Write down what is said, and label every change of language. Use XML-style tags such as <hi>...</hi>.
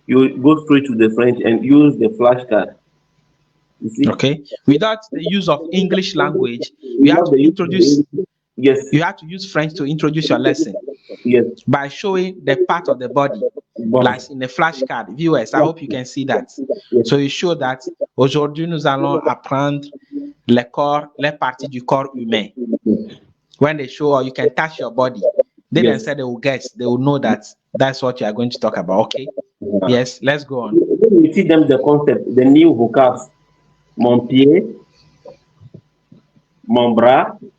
<en>You go straight to the French and use the flashcard. You see? Okay. Without the use of English language, you have to introduce. Yes. You have to use French to introduce your lesson. Yes. By showing the part of the body, like in the flashcard. Viewers, I hope you can see that. Yes. So you show that</en> <fr>aujourd'hui nous allons apprendre les parties du corps humain.</fr> <en>When they show, or you can touch your body. They then say they will guess. They will know that that's what you are going to talk about. Okay. Yes. Let's go on. When you teach them the concept, the new vocabs,</en> <fr>mon pied, mon bras.</fr>